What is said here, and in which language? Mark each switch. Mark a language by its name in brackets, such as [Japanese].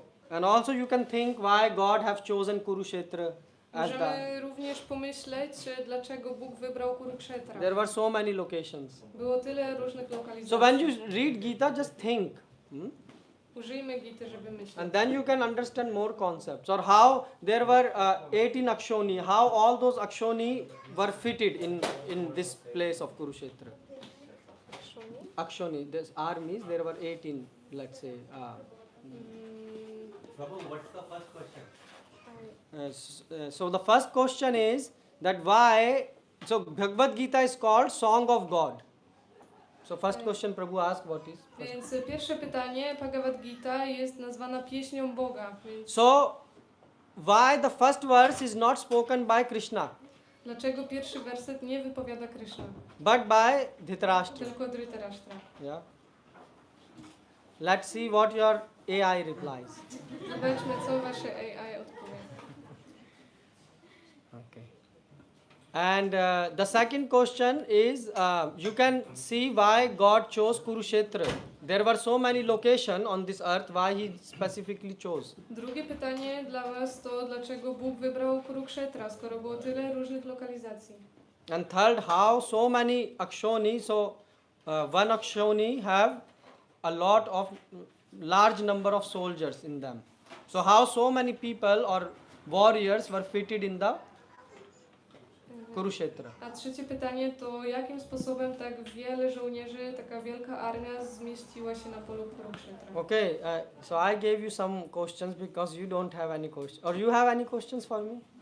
[English] And also you can think why God have chosen Kurukshetra as the. [Polish] Możemy również pomyśleć, dlaczego Bóg wybrał Kurukshetra. [English] There were so many locations. [Polish] Było tyle różnych lokalizacji. [English] So when you read Gita, just think. [Polish] Użyjmy Gity, żeby myśleć. [English] And then you can understand more concepts. Or how there were 18 Akshoni, how all those Akshoni were fitted in this place of Kurukshetra. Akshoni, there's armies, there were 18, let's say. Prabhu, what's the first question? So the first question is that why, so Bhagavad Gita is called Song of God. So first question Prabhu asked, what is? [Polish] Więc pierwsze pytanie, Bhagavad Gita jest nazwana Pieśnią Boga. Więc [English] So why the first verse is not spoken by Krishna, [Polish] dlaczego pierwszy werset nie wypowiada Krishna, [English] but by Dhritarashtra? [Polish] tylko Dhritarashtra? [English] Yeah. Let's see what your AI replies. [Polish] Zobaczmy, co wasze AI odpowie. [English] Okay. And the second question is, you can see why God chose Kurukshetra. There were so many locations on this earth, why He specifically chose. [Polish] Drugie pytanie dla was to, dlaczego Bóg wybrał Kurukshetra, skoro było tyle różnych lokalizacji? [English] And third, how so many Akshoni, so one Akshoni have a lot of large number of soldiers in them. So how so many people or warriors were fitted in the Kurukshetra? [Polish] A trzecie pytanie to, jakim sposobem tak wiele żołnierzy, taka wielka armia zmieściła się na polu Kurukshetra? [English] Okay, so I gave you some questions because you don't have any questions. Or you have any questions for me?